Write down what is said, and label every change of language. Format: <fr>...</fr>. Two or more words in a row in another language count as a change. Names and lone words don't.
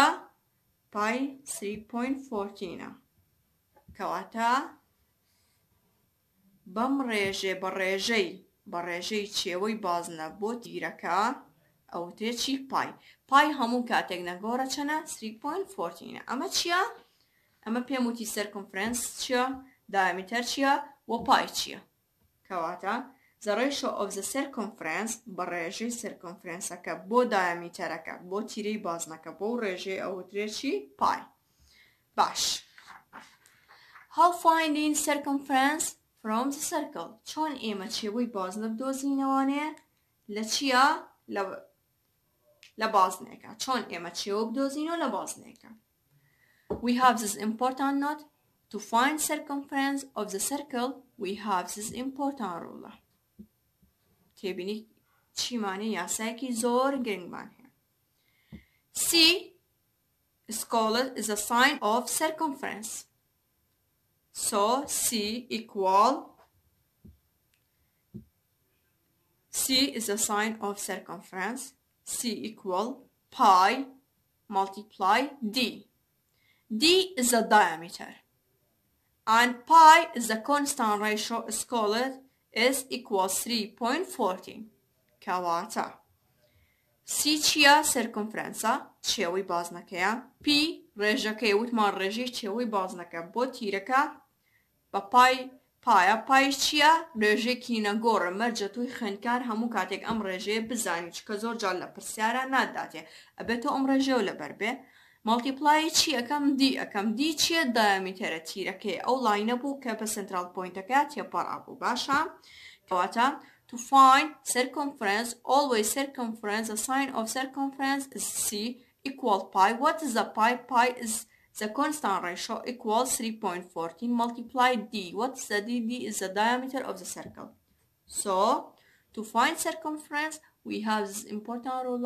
<ckb>پای 3.14 کەواتە بەم ڕێژێ بە ڕێژەی چێوەی بازنە بۆ تیرەکە ئەوترێ چی پای هەموو کاتێک نەگۆڕە چەنە 3.14 ئەمە چییە؟ ئەمە پێم وتی سەرکۆنفرەنس چییە؟ دایامیتەر چییە؟ وە پای چییە؟ کەواتە</ckb> <en>the ratio of the circumference</en> <ckb>بەڕێژەی circumference-ەکە بۆ diameter-ەکە بۆ تیرەی بازنەکە بۆ ڕێژەی ئەوترێکی پای. باش.</ckb> <en>How finding circumference from the circle؟</en> <ckb>چۆن ئێمە چێوەی بازنە بدۆزینەوانەیە لە چیە؟ لە بازنێکە. چۆن ئێمە چێوە بدۆزینەوە لە بازنێکە.</ckb> <en>We have this important note. To find circumference of the circle, we have this important rule.</en> <ckb>تێبینی چیمانی یاسایەکی زۆر گرنگمان هەیە.</ckb> <en>C is called is a sign of circumference. So C is a sign of circumference. C equal pi multiply D. D is the diameter. And pi is the constant ratio is called is equals 3.14.</en> <ckb>Kawata. C chia circumference چێوەی بازنەکەیە. P ڕێژەکەی وتمان ڕێژەی چێوەی بازنەکە بۆ تیرەکە بە پایە. پای چییە؟ ڕێژەیەکی نەگۆڕە مەرجە توی خوێندکار هەموو کاتێک ئەم ڕێژەیە بزانی چکە زۆر جار لە پرسیارە ناداتێ ئەبێتەوە ئەم ڕێژەیە و لەبەر بێ. مالتیپلای چی ئەەکەم دی ئەەکەم دی چییە؟ دایامیتەرە تیرەکەی ئەو لاینە بوو کە بە سنترال پۆینتەکە تێپەڕا بوو. باشە؟</ckb> <en>کەواتە to find circumference, always circumference, the sign of circumference is C equal pi. What is the pi? Pi is the constant ratio equals 3.14 multiply D. What is the D? D is the diameter of the circle. So to find circumference, we have this important rule.</en>